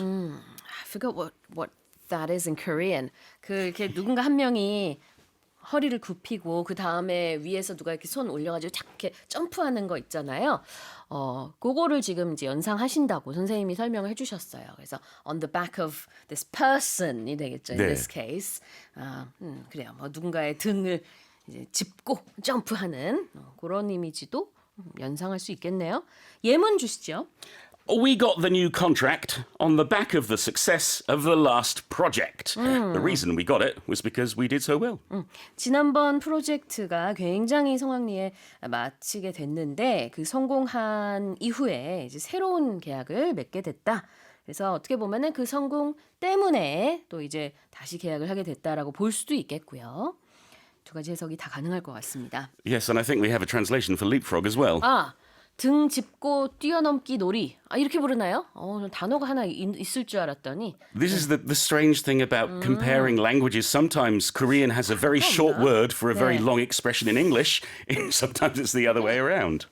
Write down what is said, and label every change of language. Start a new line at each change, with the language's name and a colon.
English: I forgot what that is in Korean.
Korean: 이렇게 누군가 한 명이 허리를 굽히고 그 다음에 위에서 누가 이렇게 손 올려가지고 착 이렇게 점프하는 거 있잖아요. 그거를 지금 이제 연상하신다고 선생님이 설명을 해주셨어요. 그래서
English: on the back of this person이
Korean: 되겠죠.
English: In this case.
Korean: 그래요. 뭐 누군가의 등을 이제 짚고 점프하는 그런 이미지도 연상할 수 있겠네요. 예문 주시죠.
English: We got the new contract on the back of the success of the last project. The reason we got it was because we did so well.
Korean: 지난번 프로젝트가 굉장히 성황리에 마치게 됐는데 그 성공한 이후에 이제 새로운 계약을 맺게 됐다. 그래서 어떻게 보면은 그 성공 때문에 또 이제 다시 계약을 하게 됐다라고 볼 수도 있겠고요. 두 가지 해석이 다 가능할 것 같습니다.
English: Yes, and I think we have a translation for leapfrog as well.
Korean: 등 짚고 뛰어넘기 놀이. 이렇게 부르나요? 단어가 하나 있을 줄 알았더니.
English: This is the strange thing about comparing languages. Sometimes Korean has a very short word for a very long expression in English. Sometimes it's the other way around.